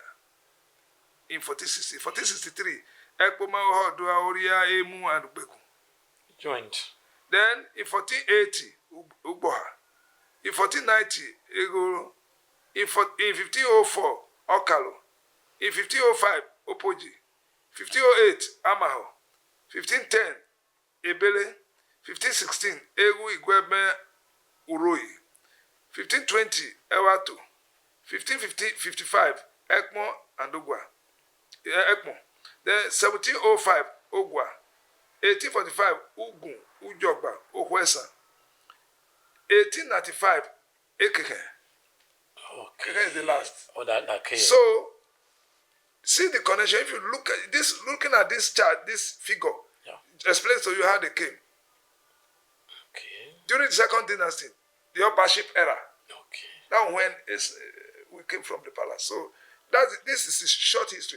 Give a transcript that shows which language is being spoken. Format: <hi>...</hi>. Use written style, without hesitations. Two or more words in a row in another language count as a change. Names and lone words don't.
<en>In 1460, 1463, Ekpoma, Ohodua, Oria, Emu, and Ubeku joined. Then in 1480, Ugboha. In 1490, Ego. In 1504, Okalo. In 1505, Opoji. 1508, Amaho. 1510, Ebele. 1516, Egu Igwebe Uroyi. 1520, Ewato. 1555, Ekmo and Ogwa. Ekmo. Then 1705, Ogwa. 1845, Ugun, Ujogba, Ohwesa. 1895, Ekeke. Okay. Keke is the last. Oh, okay. So, see the connection. If you look at this, looking at this chart, this figure, explains to you how they came. Okay. During the second dynasty, the uppership era. Okay. That when we came from the palace. So this is a short history.</en>